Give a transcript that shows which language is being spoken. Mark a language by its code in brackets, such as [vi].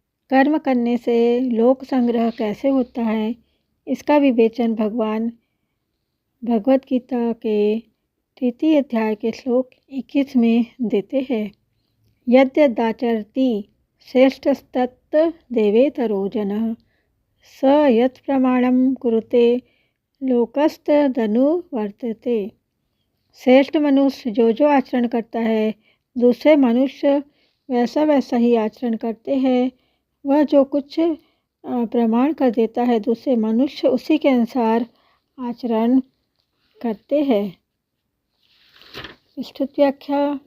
[hi] कर्म करने से लोक संग्रह कैसे होता है, इसका विवेचन भगवान भगवद गीता के 3 अध्याय के श्लोक 21 में देते हैं। [sa] यद्यदाचरति श्रेष्ठस्तत् देवेतरो जनः स यत् प्रमाणं कुरुते लोकस्तदनुवर्तते। [hi] श्रेष्ठ मनुष्य जो आचरण करता है, दूसरे मनुष्य वैसा वैसा ही आचरण करते हैं। वह जो कुछ प्रमाण कर देता है, दूसरे मनुष्य उसी के अनुसार आचरण करते हैं। विस्तृत व्याख्या।